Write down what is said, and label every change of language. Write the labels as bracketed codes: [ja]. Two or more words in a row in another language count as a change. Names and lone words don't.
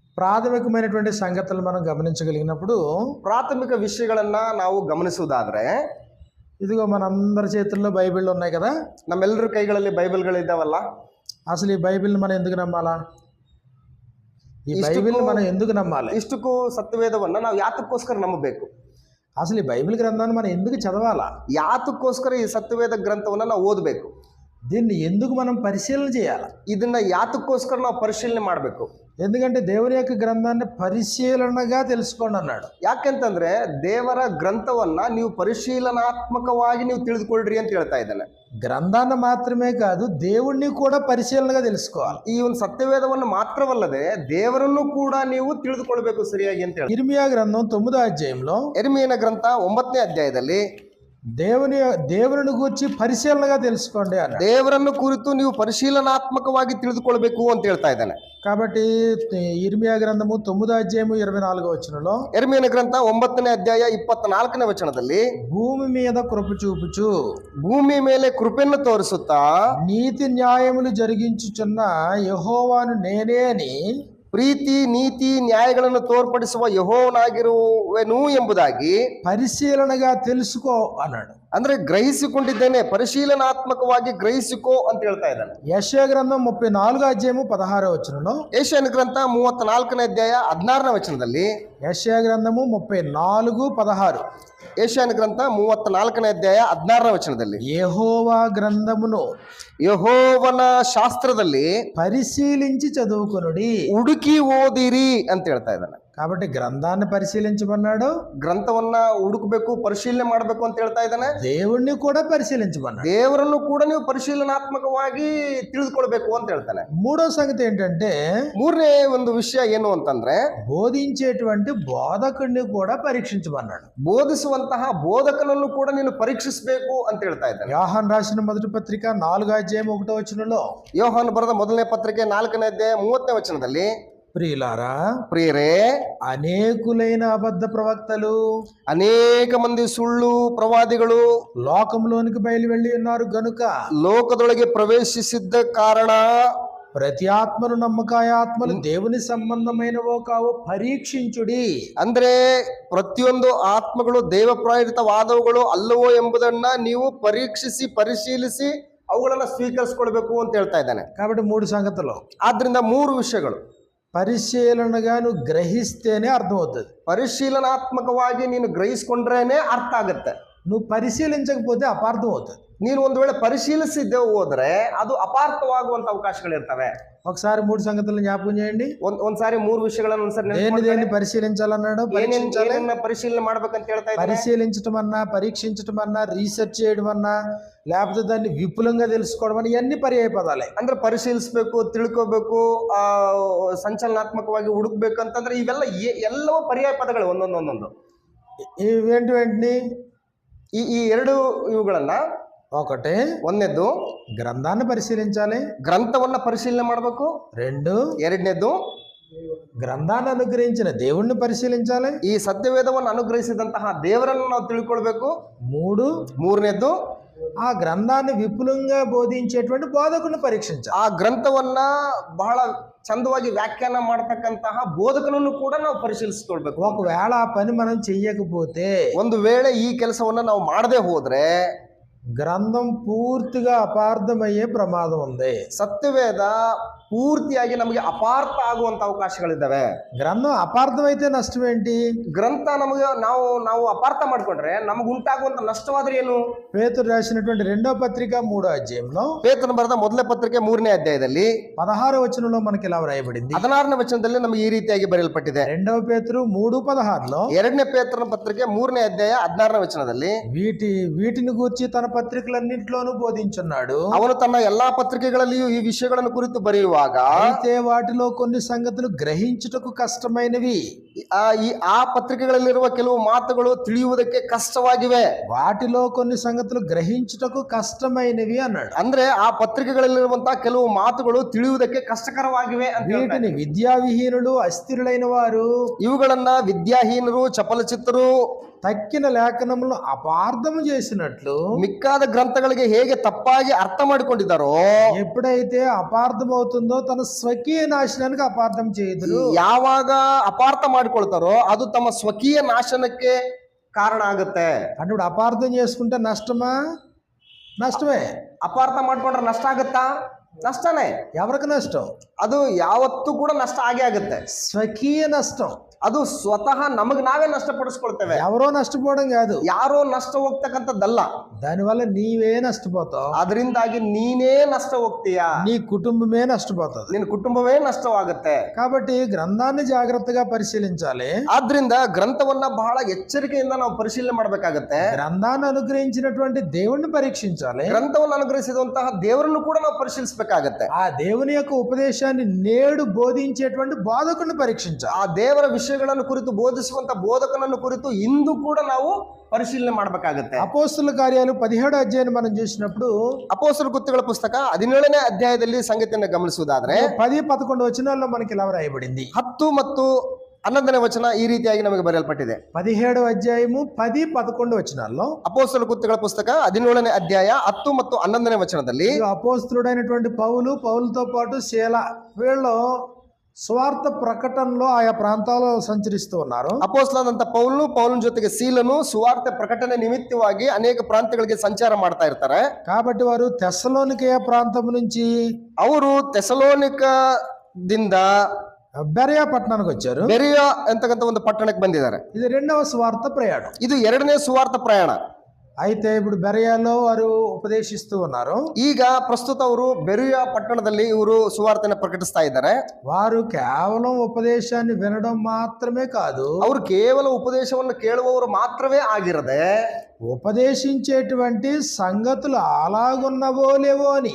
[te] ప్రాథమికమైనటువంటి సంగతులు మనం గమనించగలిగినప్పుడు [kn] ಪ್ರಾಥಮಿಕ ವಿಷಯಗಳನ್ನ ನಾವು ಗಮನಿಸುವುದಾದ್ರೆ, [te] ఇదిగో మనందరి చేతుల్లో బైబిళ్ళు ఉన్నాయి కదా. [kn] ನಮ್ಮೆಲ್ಲರ ಕೈಗಳಲ್ಲಿ ಬೈಬಲ್ಗಳಿದ್ದಾವಲ್ಲ. [te] అసలు ఈ బైబిల్ని మనం ఎందుకు నమ్మాలా? ఈ బైబిల్ని మనం ఎందుకు నమ్మాలి? [kn] ಇಷ್ಟಕ್ಕೂ ಸತ್ಯವೇದವನ್ನ ನಾವು ಯಾತಕ್ಕೋಸ್ಕರ ನಂಬಬೇಕು? [te] అసలు ఈ బైబిల్ గ్రంథాన్ని మనం ఎందుకు చదవాలా? [kn] ಯಾತಕ್ಕೋಸ್ಕರ ಈ ಸತ್ಯವೇದ ಗ್ರಂಥವನ್ನ ನಾವು ಓದಬೇಕು? [te] దీన్ని ఎందుకు మనం పరిశీలన చేయాలి? [kn] ಇದನ್ನ ಯಾತಕ್ಕೋಸ್ಕರ ನಾವು ಪರಿಶೀಲನೆ ಮಾಡಬೇಕು? [te] ఎందుకంటే దేవుని యొక్క గ్రంథాన్ని పరిశీలనగా తెలుసుకోండి అన్నాడు. [kn] ಯಾಕೆಂತಂದ್ರೆ ದೇವರ ಗ್ರಂಥವನ್ನ ನೀವು ಪರಿಶೀಲನಾತ್ಮಕವಾಗಿ ನೀವು ತಿಳಿದುಕೊಳ್ಳ್ರಿ ಅಂತ ಹೇಳ್ತಾ ಇದ್ದಾನೆ. [te] గ్రంథాన్ని మాత్రమే కాదు, దేవుణ్ణి కూడా పరిశీలనగా తెలుసుకోవాలి. [kn] ಈ ಒಂದು ಸತ್ಯವೇದವನ್ನು ಮಾತ್ರವಲ್ಲದೆ ದೇವರನ್ನು ಕೂಡ ನೀವು ತಿಳಿದುಕೊಳ್ಬೇಕು ಸರಿಯಾಗಿ ಅಂತ ಹೇಳಿ. [te] ఇర్మియా గ్రంథం 9వ అధ్యాయంలో [kn] ಯೆರೆಮೀಯನ ಗ್ರಂಥ 9ನೇ ಅಧ್ಯಾಯದಲ್ಲಿ [te] దేవుని గురించి పరిశీలనగా తెలుసుకోండి అన్నాడు. [kn] ದೇವರನ್ನು ಕುರಿತು ನೀವು ಪರಿಶೀಲನಾತ್ಮಕವಾಗಿ ತಿಳಿದುಕೊಳ್ಬೇಕು ಅಂತ ಹೇಳ್ತಾ ಇದ್ದಾನೆ. [te] కాబట్టి ఇర్మియా గ్రంథము 9వ అధ్యాయము 24వ వచనంలో, [kn] ಯೆರೆಮೀಯನ ಗ್ರಂಥ 9ನೇ ಅಧ್ಯಾಯ 24ನೇ ವಚನದಲ್ಲಿ, [te] భూమి మీద కృప చూపుచు [kn] ಭೂಮಿ ಮೇಲೆ ಕೃಪೆಯನ್ನು ತೋರಿಸುತ್ತಾ [te] నీతి న్యాయములు జరిగించుచున్న యెహోవాను నేనే అని [kn] ಪ್ರೀತಿ ನೀತಿ ನ್ಯಾಯಗಳನ್ನು ತೋರ್ಪಡಿಸುವ ಯೆಹೋವನಾಗಿರುವೆನು ಎಂಬುದಾಗಿ [te] పరిశీలనగా తెలుసుకో అన్నాడు. [kn] ಅಂದ್ರೆ ಗ್ರಹಿಸಿಕೊಂಡಿದ್ದೇನೆ, ಪರಿಶೀಲನಾತ್ಮಕವಾಗಿ ಗ್ರಹಿಸಿಕೋ ಅಂತ ಹೇಳ್ತಾ ಇದ್ದಾನೆ. [te] యెషయా గ్రంథం 34వ అధ్యాయము 16వ వచనంలో, [kn] ಯೆಶಾಯನ ಗ್ರಂಥ 34ನೇ ಅಧ್ಯಾಯ 16ನೇ ವಚನದಲ್ಲಿ, [te] యెషయా గ్రంథము 34:16, [kn] ಯೆಶಾಯನ ಗ್ರಂಥ 34ನೇ ಅಧ್ಯಾಯ 16ನೇ ವಚನದಲ್ಲಿ, [te] యెహోవా గ్రంథమును [kn] ಯೆಹೋವನ ಶಾಸ್ತ್ರದಲ್ಲಿ [te] పరిశీలించి చదువుకొనుడి. [kn] ಹುಡುಕಿ ಓದಿರಿ ಅಂತ ಹೇಳ್ತಾ ಇದ್ದಾನೆ. [te] కాబట్టి గ్రంథాన్ని పరిశీలించమన్నాడు, [kn] ಗ್ರಂಥವನ್ನ ಹುಡುಕಬೇಕು, ಪರಿಶೀಲನೆ ಮಾಡಬೇಕು ಅಂತ ಹೇಳ್ತಾ ಇದ್ದಾನೆ. [te] దేవుణ్ణి కూడా పరిశీలించమన్నాడు. [kn] ದೇವರನ್ನು ಕೂಡ ನೀವು ಪರಿಶೀಲನಾತ್ಮಕವಾಗಿ ತಿಳಿದುಕೊಳ್ಬೇಕು ಅಂತ ಹೇಳ್ತಾನೆ. [te] మూడో సంగతి ఏంటంటే, [kn] ಮೂರನೇ ಒಂದು ವಿಷಯ ಏನು ಅಂತಂದ್ರೆ, [te] బోధించేటువంటి బోధకుడిని కూడా పరీక్షించమన్నాడు. [kn] ಬೋಧಿಸುವಂತಹ ಬೋಧಕನನ್ನು ಕೂಡ ನೀನು ಪರೀಕ್ಷಿಸಬೇಕು ಅಂತ ಹೇಳ್ತಾ ಇದ್ದಾನೆ. [te] యోహాను రాసిన మొదటి పత్రిక 4వ అధ్యాయం 1వ వచనంలో, [kn] ಯೋಹಾನ ಬರೆದ ಮೊದಲನೇ ಪತ್ರಿಕೆ 4ನೇ ಅಧ್ಯಾಯ 30ನೇ ವಚನದಲ್ಲಿ, [te] ప్రియులారా, [kn] ಪ್ರಿಯರೇ, [te] అనేకులైన అబద్ధ ప్రవక్తలు, [kn] ಅನೇಕ ಮಂದಿ ಸುಳ್ಳು ಪ್ರವಾದಿಗಳು [te] లోకంలోనికి బయలు వెళ్ళి ఉన్నారు గనుక [kn] ಲೋಕದೊಳಗೆ ಪ್ರವೇಶಿಸಿದ್ದ ಕಾರಣ [te] ప్రతి ఆత్మను నమ్మకాయ ఆత్మలు దేవుని సంబంధమైనవో కావో పరీక్షించుడి. [kn] ಅಂದ್ರೆ ಪ್ರತಿಯೊಂದು ಆತ್ಮಗಳು ದೇವ ಪ್ರೇರಿತವಾದವುಗಳು ಅಲ್ಲವೋ ಎಂಬುದನ್ನ ನೀವು ಪರೀಕ್ಷಿಸಿ ಪರಿಶೀಲಿಸಿ ಅವುಗಳನ್ನ ಸ್ವೀಕರಿಸಿಕೊಳ್ಬೇಕು ಅಂತ ಹೇಳ್ತಾ ಇದ್ದಾನೆ. [te] కాబట్టి 3 సంగతులు. [kn] ಆದ್ರಿಂದ 3 ವಿಷಯಗಳು [te] పరిశీలనగా నువ్వు గ్రహిస్తేనే అర్థమవుతుంది. [kn] ಪರಿಶೀಲನಾತ್ಮಕವಾಗಿ ನೀನು ಗ್ರಹಿಸಿಕೊಂಡ್ರೇನೆ ಅರ್ಥ ಆಗುತ್ತೆ. [te] నువ్వు పరిశీలించకపోతే అపార్థం అవుతుంది. [kn] ನೀನು ಒಂದು ವೇಳೆ ಪರಿಶೀಲಿಸಿದ್ದೆ ಹೋದ್ರೆ ಅದು ಅಪಾರ್ಥವಾಗುವಂತ ಅವಕಾಶಗಳಿರ್ತವೆ. [te] ఒకసారి 3 సంగతులను జ్ఞాపకం చేయండి. [kn] ಒಂದ್ಸಾರಿ 3 విషయಗಳನ್ನು [te] దేన్ని పరిశీలించాలన్నాడు? [kn] పరిశీలನೆ ಮಾಡ್ಬೇಕಂತ ಹೇಳ್ತಾ ಇದ್ದಾರೆ. [te] పరిశీలించడం అన్నా, పరీక్షించడం అన్నా, రీసెర్చ్ చేయడం అన్నా, లేకపోతే దాన్ని విపులంగా తెలుసుకోవడం అన్న ఇవన్నీ పర్యాయ పదాలే. [kn] ಅಂದ್ರೆ ಪರಿಶೀಲಿಸಬೇಕು, ತಿಳ್ಕೋಬೇಕು, ಸಂಚಲನಾತ್ಮಕವಾಗಿ ಹುಡುಕ್ಬೇಕು ಅಂತಂದ್ರೆ ಇವೆಲ್ಲ ಎಲ್ಲವೂ ಪರ್ಯಾಯ ಪದಗಳು ಒಂದೊಂದು. [te] ఇవేంటి? [kn] ಈ ಎರಡು ಇವುಗಳನ್ನ, [te] ఒకటి, [kn] ಒಂದನೇದ್ದು [te] గ్రంథాన్ని పరిశీలించాలి, [kn] ಗ್ರಂಥವನ್ನ ಪರಿಶೀಲನೆ ಮಾಡಬೇಕು. [te] 2, [kn] ಎರಡನೇದ್ದು [te] గ్రంథాన్ని అనుగ్రహించిన దేవుణ్ణి పరిశీలించాలి, [kn] ಈ ಸತ್ಯವೇದವನ್ನು ಅನುಗ್ರಹಿಸಿದಂತಹ ದೇವರನ್ನು ನಾವು ತಿಳ್ಕೊಳ್ಬೇಕು. [te] 3, [kn] ಮೂರನೇದ್ದು [te] ఆ గ్రంథాన్ని విపులంగా బోధించేటువంటి బోధకుని పరీక్షించాలి. [kn] ಆ ಗ್ರಂಥವನ್ನ ಬಹಳ ಚಂದವಾಗಿ ವ್ಯಾಖ್ಯಾನ ಮಾಡತಕ್ಕಂತಹ ಬೋಧಕನನ್ನು ಕೂಡ ನಾವು ಪರಿಶೀಲಿಸಿಕೊಳ್ಬೇಕು. [te] ఒకవేళ ఆ పని మనం చెయ్యకపోతే, [kn] ಒಂದು ವೇಳೆ ಈ ಕೆಲಸವನ್ನ ನಾವು ಮಾಡದೆ ಹೋದ್ರೆ [te] గ్రంథం పూర్తిగా అపార్థమయ్యే ప్రమాదం ఉంది. [kn] ಸತ್ಯವೇದ ಪೂರ್ತಿಯಾಗಿ ನಮಗೆ ಅಪಾರ್ಥ ಆಗುವಂತ ಅವಕಾಶಗಳಿದ್ದಾವೆ. [te] గ్రంథం అపార్థమైతే నష్టం ఏంటి? [kn] ಗ್ರಂಥ ನಮಗೆ ನಾವು ಅಪಾರ್ಥ ಮಾಡ್ಕೊಂಡ್ರೆ ನಮಗೆ ಉಂಟಾಗುವಂತ ನಷ್ಟವಾದ್ರೆ ಏನು? [te] పేతురు రాసినటువంటి 2వ పత్రిక 3వ అధ్యాయంలో, [kn] ಪೇತ್ರನ ಬರೆದ ಮೊದಲನೇ ಪತ್ರಿಕೆ 3ನೇ ಅಧ್ಯಾಯದಲ್ಲಿ [te] 16వ వచనంలో మనకి ఇలా వ్రాయబడింది. [kn] 16ನೇ ವಚನದಲ್ಲಿ ನಮಗೆ ಈ ರೀತಿಯಾಗಿ ಬರೆಯಲ್ಪಟ್ಟಿದೆ. [te] 2వ పేతురు 3:16లో, [kn] 2ನೇ ಪೇತ್ರನ ಪತ್ರಿಕೆ 3ನೇ ಅಧ್ಯಾಯ 16ನೇ ವಚನದಲ್ಲಿ, [te] వీటిని గూర్చి తన పత్రికలన్నింటిలోనూ బోధించున్నాడు. [kn] ಅವನು ತನ್ನ ಎಲ್ಲಾ ಪತ್ರಿಕೆಗಳಲ್ಲಿಯೂ ಈ ವಿಷಯಗಳನ್ನು ಕುರಿತು ಬರೆಯುವಾಗ, [te] అయితే వాటిలో కొన్ని సంగతులు గ్రహించుటకు కష్టమైనవి, [kn] ಆ ಪತ್ರಿಕೆಗಳಲ್ಲಿರುವ ಕೆಲವು ಮಾತುಗಳು ತಿಳಿಯುವುದಕ್ಕೆ ಕಷ್ಟವಾಗಿವೆ. [te] వాటిలో కొన్ని సంగతులు గ్రహించుటకు కష్టమైనవి అన్నాడు. [kn] ಅಂದ್ರೆ ಆ ಪತ್ರಿಕೆಗಳಲ್ಲಿರುವಂತಹ ಕೆಲವು ಮಾತುಗಳು ತಿಳಿಯುವುದಕ್ಕೆ ಕಷ್ಟಕರವಾಗಿವೆ ಅಂತ [te] వీటిని విద్యావిహీనులు, అస్థిరులైన వారు, [kn] ಇವುಗಳನ್ನ ವಿದ್ಯಾಹೀನರು, ಚಪಲಚಿತ್ತರು, [te] తక్కిన లేఖనములను అపార్థము చేసినట్లు [kn] ಮಿಕ್ಕಾದ ಗ್ರಂಥಗಳಿಗೆ ಹೇಗೆ ತಪ್ಪಾಗಿ ಅರ್ಥ ಮಾಡಿಕೊಂಡಿದ್ದಾರೋ, [te] ఎప్పుడైతే అపార్థం అవుతుందో తన స్వకీయ నాశనానికి అపార్థం చేయదురు. [kn] ಯಾವಾಗ ಅಪಾರ್ಥ ಮಾಡಿಕೊಳ್ತಾರೋ ಅದು ತಮ್ಮ ಸ್ವಕೀಯ ನಾಶನಕ್ಕೆ ಕಾರಣ ಆಗುತ್ತೆ. [te] అంటే ఇప్పుడు అపార్థం చేసుకుంటే నష్టమా? నష్టమే. [kn] ಅಪಾರ್ಥ ಮಾಡ್ಕೊಂಡ್ರೆ ನಷ್ಟ ಆಗುತ್ತಾ? ನಷ್ಟನೇ. [te] ఎవరికి నష్టం? [kn] ಅದು ಯಾವತ್ತೂ ಕೂಡ ನಷ್ಟ ಆಗೇ ಆಗುತ್ತೆ. [te] స్వకీయ నష్టం. [kn] ಅದು ಸ್ವತಃ ನಮಗ್ ನಾವೇ ನಷ್ಟಪಡಿಸ್ಕೊಳ್ತೇವೆ. [te] ఎవరో నష్టపోవడం కాదు, [kn] ಯಾರೋ ನಷ್ಟ ಹೋಗ್ತಕ್ಕಂಥದ್ದಲ್ಲ. [te] దానివల్ల నీవే నష్టపోతావు. [kn] ಅದರಿಂದಾಗಿ ನೀನೇ ನಷ್ಟ ಹೋಗ್ತೀಯಾ, [te] నీ కుటుంబమే నష్టపోతుంది. [kn] ನಿನ್ನ ಕುಟುಂಬವೇ ನಷ್ಟವಾಗುತ್ತೆ. [te] కాబట్టి గ్రంథాన్ని జాగ్రత్తగా పరిశీలించాలి. [kn] ಆದ್ರಿಂದ ಗ್ರಂಥವನ್ನ ಬಹಳ ಎಚ್ಚರಿಕೆಯಿಂದ ನಾವು ಪರಿಶೀಲನೆ ಮಾಡಬೇಕಾಗತ್ತೆ. [te] గ్రంథాన్ని అనుగ్రహించినటువంటి దేవుణ్ణి పరీక్షించాలి. [kn] ಗ್ರಂಥವನ್ನು ಅನುಗ್ರಹಿಸಿದಂತಹ ದೇವರನ್ನು ಕೂಡ ನಾವು ಪರಿಶೀಲಿಸಬೇಕಾಗತ್ತೆ. [te] ఆ దేవుని యొక్క ఉపదేశాన్ని నేడు బోధించేటువంటి బోధకుని పరీక్షించాలి. [kn] ಆ ದೇವರ ವಿಷಯಗಳನ್ನು ಕುರಿತು ಬೋಧಿಸುವಂತ ಬೋಧಕನನ್ನು ಕುರಿತು ಇಂದು ಕೂಡ ನಾವು ಪರಿಶೀಲನೆ ಮಾಡಬೇಕಾಗತ್ತೆ. [te] అపోస్తలుల కార్యాలు 17వ అధ్యాయాన్ని మనం చూసినప్పుడు [kn] ಅಪೊಸ್ತಲರ ಕೃತ್ಯಗಳ ಪುಸ್ತಕ 17ನೇ ಅಧ್ಯಾಯದಲ್ಲಿ ಸಂಗತಿಯನ್ನು ಗಮನಿಸುವುದಾದ್ರೆ [te] 10-11 వచనాల్లో మనకి ఇలా రాయబడింది. [kn] 10 ಮತ್ತು 11ನೇ ವಚನ ಈ ರೀತಿಯಾಗಿ ನಮಗೆ ಬರೆಯಲ್ಪಟ್ಟಿದೆ. [te] 17వ అధ్యాయము 10-11 వచనాల్లో [kn] ಅಪೊಸ್ತಲರ ಕೃತ್ಯಗಳ ಪುಸ್ತಕ 17ನೇ ಅಧ್ಯಾಯ 10 ಮತ್ತು 11ನೇ ವಚನದಲ್ಲಿ [te] అపోస్తలుడైనటువంటి పౌలుతో పాటు శీల వీళ్ళు స్వార్థ ప్రకటనలో ఆయా ప్రాంతాల్లో సంచరిస్తూ ఉన్నారు. [kn] ಅಪೊಸ್ತಲನಾದಂತ ಪೌಲನ ಜೊತೆಗೆ ಸೀಲನು ಸುವಾರ್ತೆ ಪ್ರಕಟಣೆ ನಿಮಿತ್ತವಾಗಿ ಅನೇಕ ಪ್ರಾಂತ್ಯಗಳಿಗೆ ಸಂಚಾರ ಮಾಡ್ತಾ ಇರ್ತಾರೆ. [te] కాబట్టి వారు తెస్సలోనికేయ ప్రాంతం నుంచి [kn] ಅವರು ತೆಸಲೋನಿಕದಿಂದ [te] బెరయా పట్టణానికి వచ్చారు. [kn] ಬೆರೆಯ ಅಂತಕ್ಕಂಥ ಒಂದು ಪಟ್ಟಣಕ್ಕೆ ಬಂದಿದ್ದಾರೆ. [te] ఇది రెండవ స్వార్థ ప్రయాణం. [kn] ಇದು 2ನೇ ಸುವಾರ್ಥ ಪ್ರಯಾಣ. [te] అయితే ఇప్పుడు బెరయాలో వారు ఉపదేశిస్తూ ఉన్నారు. [kn] ಈಗ ಪ್ರಸ್ತುತ ಅವರು ಬೆರೆಯ ಪಟ್ಟಣದಲ್ಲಿ ಇವರು ಸುವಾರ್ತೆನ ಪ್ರಕಟಿಸ್ತಾ ಇದ್ದಾರೆ. [te] వారు కేవలం ఉపదేశాన్ని వినడం మాత్రమే కాదు, [kn] ಅವರು ಕೇವಲ ಉಪದೇಶವನ್ನು ಕೇಳುವವರು ಮಾತ್ರವೇ ಆಗಿರದೆ [te] ఉపదేశించేటువంటి సంగతులు అలాగున్నవో లేవో అని,